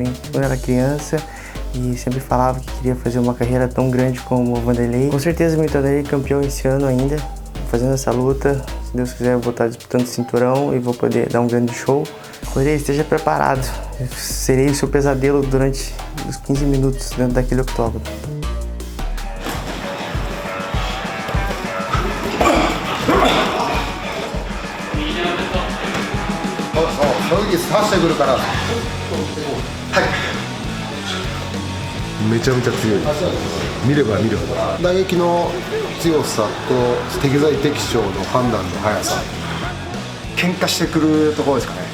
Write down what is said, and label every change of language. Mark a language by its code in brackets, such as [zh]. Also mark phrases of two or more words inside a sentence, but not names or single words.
[pt] Eu era criança e sempre falava que queria fazer uma carreira tão grande como o Vanderlei. Com certeza me tornarei campeão esse ano ainda, fazendo essa luta. Se Deus quiser, eu vou estar disputando o cinturão e vou poder dar um grande show. Vanderlei, esteja preparado. Eu serei o seu pesadelo durante os 15 minutos dentro daquele octógono. [ja] めちゃめちゃ強い。見れば見るほど打撃の強さと適材適所の判断の速さ、喧嘩してくるところですかね。